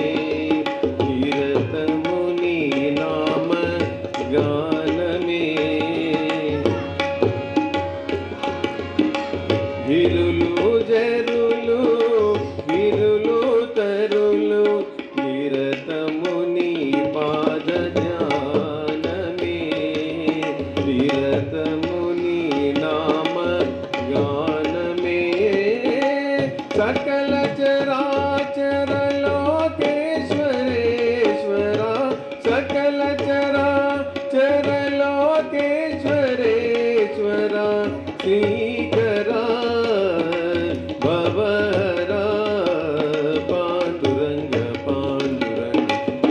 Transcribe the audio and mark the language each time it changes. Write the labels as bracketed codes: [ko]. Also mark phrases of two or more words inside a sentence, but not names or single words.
[te] నిరతము నీ నామ గానమే విరులు జరులు విరులు తరులు నిరతము నీ పాద జ్ఞానమే నిరతము నీ నామ గానమే [sa] सकल चराचर लोकेश्वरेश्वरा सकल चराचर लोकेश्वरेश्वरा श्रीकरा भवरा पांडुरंग पांडुरंग